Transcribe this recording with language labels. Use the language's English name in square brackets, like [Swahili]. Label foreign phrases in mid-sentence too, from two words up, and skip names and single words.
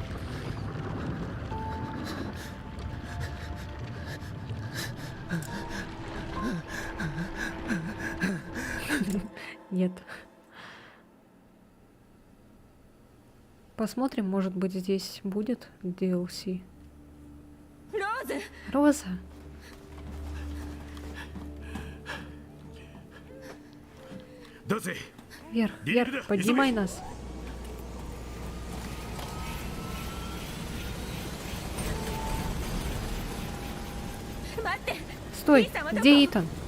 [Russian] Нет. Посмотрим, может быть, здесь будет DLC. ローズ Роза, Дози, вверх, вверх, поднимай нас. Стой, где Итан?